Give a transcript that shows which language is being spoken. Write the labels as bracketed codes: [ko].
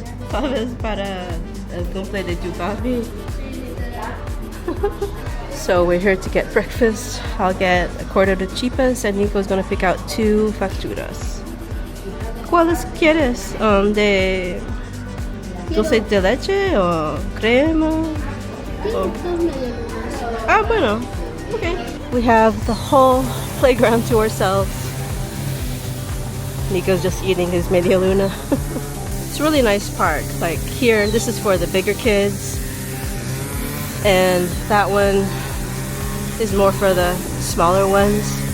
[es] ¿Sabes para el cumple de tu papi? [en] So we're here to get breakfast. I'll get a quarter [es] de chipas [en] and Nico's gonna pick out 2 facturas. [es] ¿Cuáles quieres? ¿De dulce de leche o crema? Ah, bueno. Okay. [en] We have the whole playground to ourselves. Nico's just eating his media luna. It's a really nice park. Like here, this is for the bigger kids. And that one is more for the smaller ones.